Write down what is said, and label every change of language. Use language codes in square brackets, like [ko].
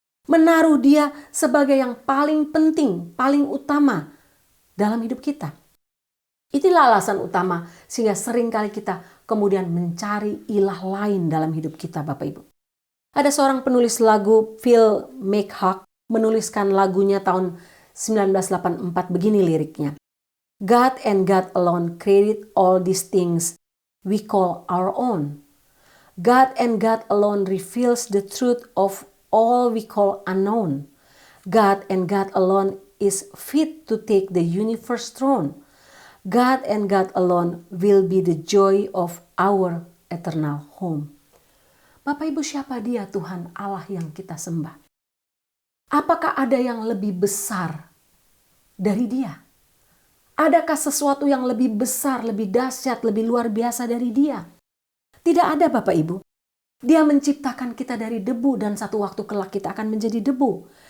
[id] Menaruh Dia sebagai yang paling penting, paling utama dalam hidup kita. Itulah alasan utama sehingga seringkali kita kemudian mencari ilah lain dalam hidup kita, Bapak Ibu. Ada seorang penulis lagu, Phil McHugh, menuliskan lagunya tahun 1984, begini liriknya. [en] God and God alone created all these things we call our own. God and God alone reveals the truth of all we call unknown. God and God alone is fit to take the universe throne. God and God alone will be the joy of our eternal home. [id] Bapak Ibu, siapa dia Tuhan Allah yang kita sembah? Apakah ada yang lebih besar dari dia? Adakah sesuatu yang lebih besar, lebih dahsyat, lebih luar biasa dari dia? Tidak ada Bapak Ibu. Dia menciptakan kita dari debu dan satu waktu kelak kita akan menjadi debu.